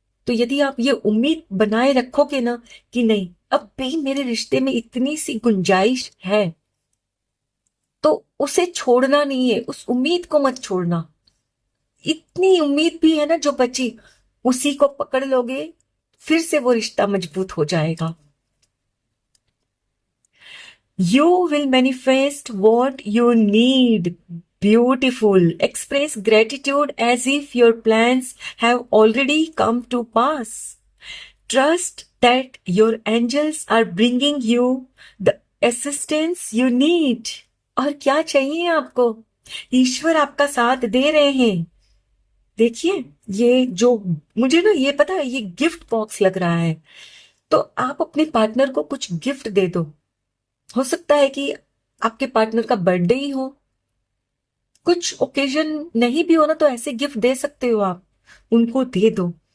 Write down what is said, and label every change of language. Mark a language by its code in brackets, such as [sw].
[hi] तो यदि आप ये उम्मीद बनाए रखोगे ना कि नहीं, अब भी मेरे रिश्ते में इतनी सी गुंजाइश है, तो उसे छोड़ना नहीं है, उस उम्मीद को मत छोड़ना। इतनी उम्मीद भी है ना जो बची, उसी को पकड़ लोगे, फिर से वो रिश्ता मजबूत हो जाएगा। [en] You will manifest what you need. Beautiful. Express gratitude as if your plans have already come to pass. Trust that your angels are bringing you the assistance you need. [hi] और क्या चाहिए आपको? ईश्वर आपका साथ दे रहे हैं। देखिए, ये जो मुझे ना ये पता है, ये गिफ्ट बॉक्स लग रहा है। तो आप अपने पार्टनर को कुछ गिफ्ट दे दो। हो सकता है कि आपके पार्टनर का बर्थडे ही हो, कुछ ओकेजन नहीं भी हो ना, तो ऐसे गिफ्ट दे सकते हो आप, उनको दे दो।